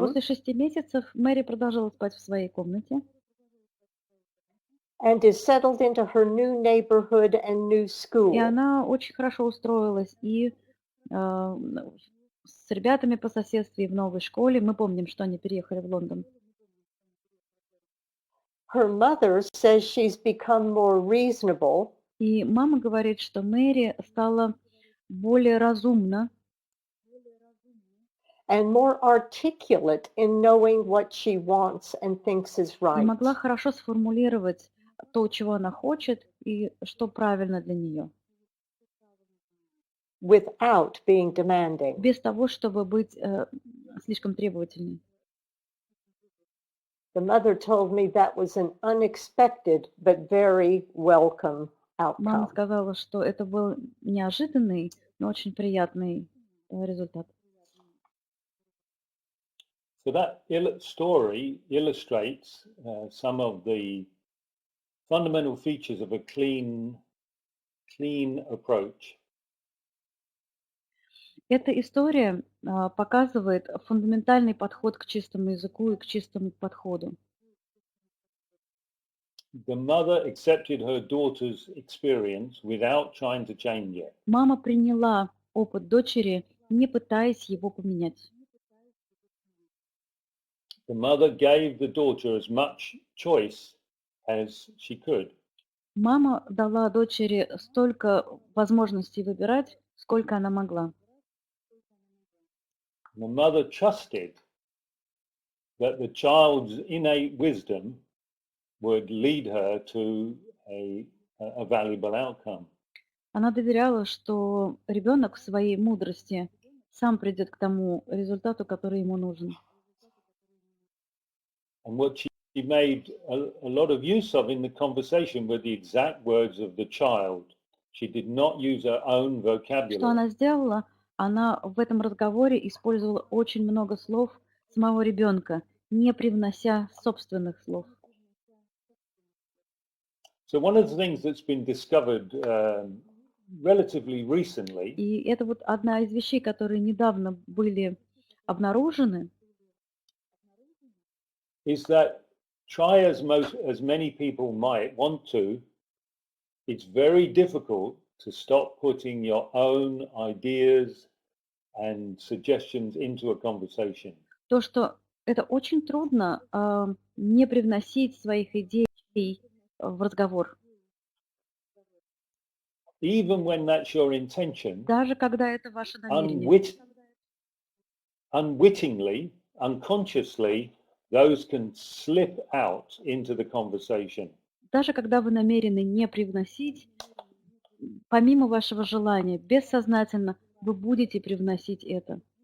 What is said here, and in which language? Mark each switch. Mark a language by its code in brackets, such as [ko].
[ru] после 6 месяцев Мэри продолжала спать в своей комнате [en] and is settled into her new neighborhood and new [ru] и [en] school. [ru] она очень хорошо устроилась и с ребятами по соседству и в новой школе. Мы помним, что они переехали в Лондон. [en] Her mother says she's become more reasonable [ru] И мама говорит, что Мэри стала более разумна [en] and more articulate in knowing what she wants and thinks is [ru] и [en] right, [ru] могла хорошо сформулировать то, чего она хочет и что правильно для нее, [en] without being demanding. [ru] без того, чтобы быть слишком требовательной. [en] The mother told me that was an unexpected but very welcome [ru] Мама [en] outcome. [ru] сказала, что это был неожиданный, но очень приятный результат. [en] So that story illustrates some of the fundamental features of a clean approach. [ru] Эта история показывает фундаментальный подход к чистому языку и к чистому подходу. [en] The mother accepted her daughter's experience without trying to change it. [ru] Мама приняла опыт дочери, не пытаясь его поменять. [en] The mother gave the daughter as much choice as she could. [ru] Мама дала дочери столько возможностей выбирать, сколько она могла. [en] The mother trusted that the child's innate wisdom would lead her to a valuable outcome. [ru] Она доверяла, что ребенок в своей мудрости сам придет к тому результату, который ему нужен. [en] And what she made a lot of use of in the conversation were the exact words of the child. She did not use her own vocabulary. [ru] Что она сделала? Она в этом разговоре использовала очень много слов самого ребенка, не привнося собственных слов. [en] So one of the things that's been discovered relatively recently [ru] И это вот одна из вещей, которые недавно были обнаружены, [en] is that try as many people might want to, it's very difficult to stop putting your own ideas and suggestions into a conversation. [ru] то, что это очень трудно не привносить своих идей в разговор. [en] Even when that's your intention, [ru] Даже когда это ваше намерение. [en] unwittingly, unconsciously, those can slip out into the conversation. [ru] Даже когда вы намерены не привносить, помимо вашего желания, бессознательно вы будете привносить это.